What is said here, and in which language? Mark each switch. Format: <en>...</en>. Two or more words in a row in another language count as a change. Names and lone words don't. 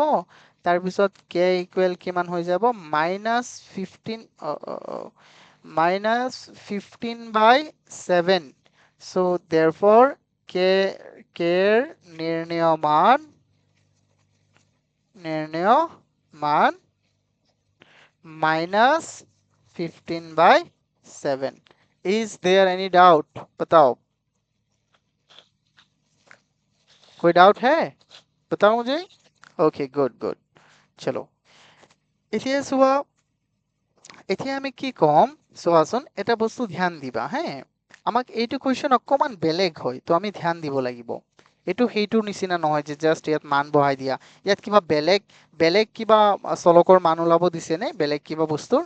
<as>তাৰপিছত k ইকুৱেল কিমান হৈ যাব? মাইনাছ 15, মাইনাছ 15/7।</as> <en>So therefore</en> <as>k ৰ নিৰ্ণয় মান নির্ণেয় মান -15/7।</as> <en>Is there any doubt?</en> <hi>बताओ, कोई डाउट है? बताओ मुझे। ओके, गुड गुड।</hi> <as>चलो এতিয়া চোৱা, এতিয়া আমি কি কম চোৱাচোন, এটা বস্তু ধ্যান দিবা হে। আমাক এইটো কুৱেশ্যন অকমান বেলেগ হয়, তো আমি ধ্যান দিব লাগিব। এইটো সেইটোৰ নিচিনা নহয় যে জাষ্ট ইয়াত মান বহাই দিয়া। ইয়াত কিবা বেলেগ বেলেগ কিবা চলকৰ মান ওলাব দিছে নে বেলেগ কিবা বস্তুৰ?</as>